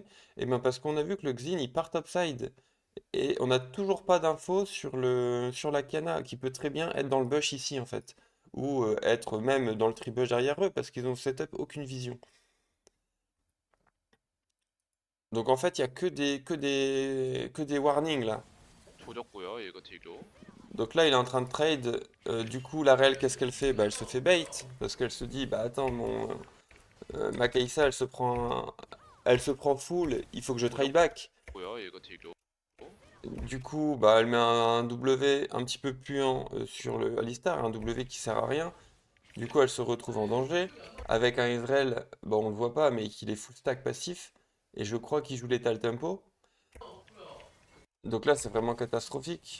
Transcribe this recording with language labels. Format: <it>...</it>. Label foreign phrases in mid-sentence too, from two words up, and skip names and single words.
<fr>Eh bien parce qu'on a vu que le Xin il part topside. Et on n'a toujours pas d'infos sur sur la Kana, qui peut très bien être dans le bush ici en fait. Ou être même dans le tribush derrière eux, parce qu'ils ont setup aucune vision. Donc en fait, il n'y a que des warnings là.</fr> <ko>조졌고요. 이거 딜교.</ko> <fr>Donc là, il est en train de trade. Du coup, la Rel, qu'est-ce qu'elle fait? Bah, elle se fait bait. Parce qu'elle se dit, bah attends, ma Kai'Sa, elle se prend full, il faut que je</fr> <en>trade back.</en> <ko>조졌고요. 이거 딜교.</ko> <fr>Du coup, bah, elle met un W un petit peu puant sur le Alistar, un W qui sert à rien. Du coup, elle se retrouve en danger. Avec un Ezreal, bon, on le voit pas, mais qu'il est</fr> <en>full stack</en> <fr>passif. Et je crois qu'il joue l'étal tempo. Donc là, c'est vraiment catastrophique.</fr>